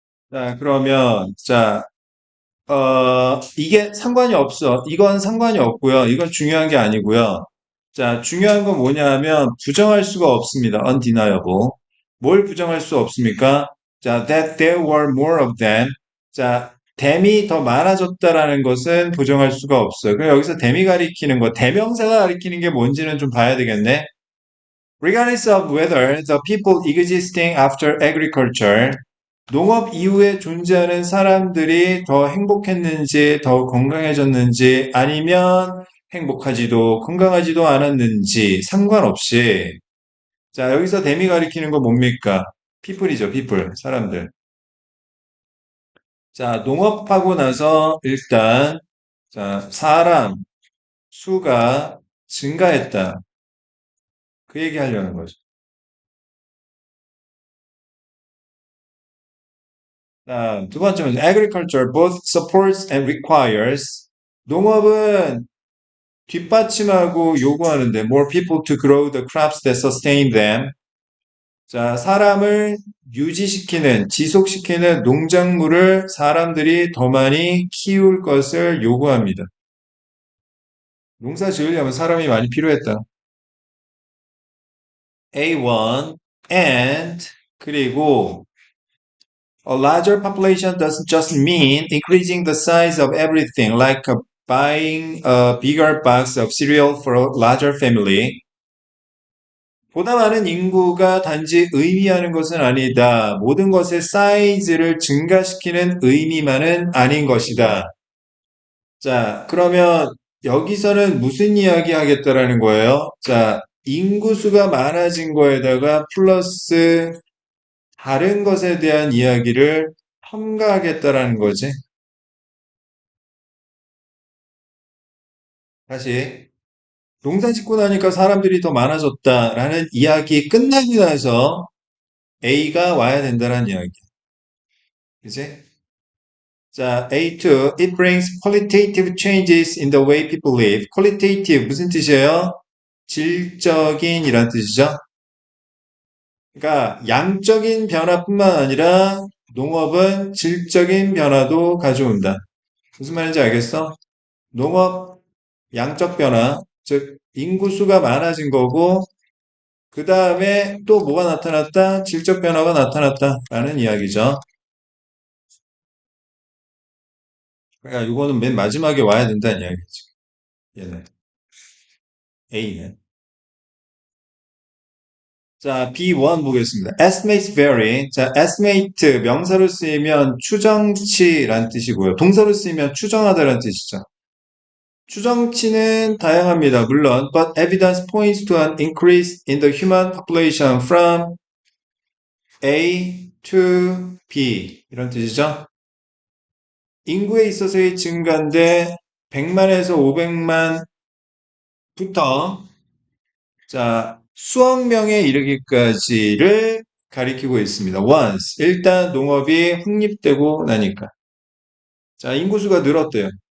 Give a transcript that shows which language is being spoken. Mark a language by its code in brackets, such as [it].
[ko] 자, 그러면, 자, 이게 상관이 없어. 이건 상관이 없고요. 이건 중요한 게 아니고요. 자, 중요한 건 뭐냐 하면 부정할 수가 없습니다. undeniable. 뭘 부정할 수 없습니까? [en] 자, that there were more of them. [ko] 자, them이 더 많아졌다라는 것은 부정할 수가 없어요. 그럼 여기서 them이 가리키는 거, 대명사가 가리키는 게 뭔지는 좀 봐야 되겠네. [en] Regardless of whether the people existing after agriculture [ko] 농업 이후에 존재하는 사람들이 더 행복했는지, 더 건강해졌는지, 아니면 행복하지도 건강하지도 않았는지 상관없이, 자, 여기서 댐이 가리키는 거 뭡니까? people이죠, people, 사람들. 자, 농업하고 나서 일단, 자, 사람 수가 증가했다. 그 얘기 하려는 거죠. 자, 두 번째는 [en] agriculture both supports and requires. [ko] 농업은 뒷받침하고 요구하는데 [en] more people to grow the crops that sustain them. [ko] 자, 사람을 유지시키는, 지속시키는 농작물을 사람들이 더 많이 키울 것을 요구합니다. 농사 지으려면 사람이 많이 필요했다. [en] A1 and [ko] 그리고 [en] a larger population doesn't just mean increasing the size of everything like buying a bigger box of cereal for a larger family. [ko] 보다 많은 인구가 단지 의미하는 것은 아니다. 모든 것의 사이즈를 증가시키는 의미만은 아닌 것이다. 자, 그러면 여기서는 무슨 이야기 하겠다라는 거예요? 자, 인구수가 많아진 거에다가 플러스 다른 것에 대한 이야기를 첨가하겠다라는 거지. 다시. 농사 짓고 나니까 사람들이 더 많아졌다라는 이야기 끝나고 나서 A가 와야 된다는 이야기. 그지? 자, A2. [en] It brings qualitative changes in the way people live. [ko] qualitative 무슨 뜻이에요? 질적인 이란 뜻이죠. 그러니까 양적인 변화뿐만 아니라 농업은 질적인 변화도 가져온다. 무슨 말인지 알겠어? 농업 양적 변화, 즉 인구수가 많아진 거고 그 다음에 또 뭐가 나타났다? 질적 변화가 나타났다라는 이야기죠. 그러니까 이거는 맨 마지막에 와야 된다는 이야기지. 얘는 A는. 자, B1 보겠습니다. [en] Estimates vary. [ko] 자, estimate 명사로 쓰이면 추정치란 뜻이고요. 동사로 쓰이면 추정하다란 뜻이죠. 추정치는 다양합니다. 물론, [en] but evidence points to an increase in the human population from A to B [ko] 이런 뜻이죠. 인구에 있어서의 증가인데 100만에서 500만부터 자, 수억 명에 이르기까지를 가리키고 있습니다. [en] once. [ko] 일단 농업이 확립되고 나니까. 자, 인구수가 늘었대요.